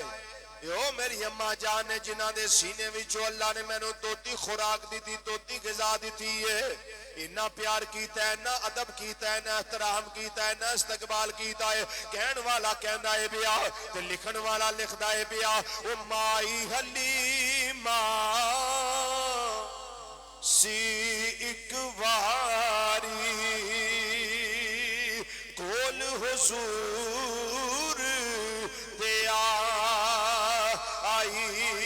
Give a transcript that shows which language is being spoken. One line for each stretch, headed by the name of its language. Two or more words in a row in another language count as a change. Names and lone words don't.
Punjabi: یو میری اماں جان ہے جنہ دے سینے وچوں اللہ نے میں نو دوتی خوراک دیتی، دوتی غذا دیتی ہے. اتنا پیار کیتا ہے، نہ ادب کیتا ہے، نہ احترام کیتا ہے، نہ استقبال کیتا ہے. کہن والا کہندا ہے بیا تے لکھن والا لکھدا ہے بیا او مائی حلیمہ سی ایک واری کول حضور دیا آئی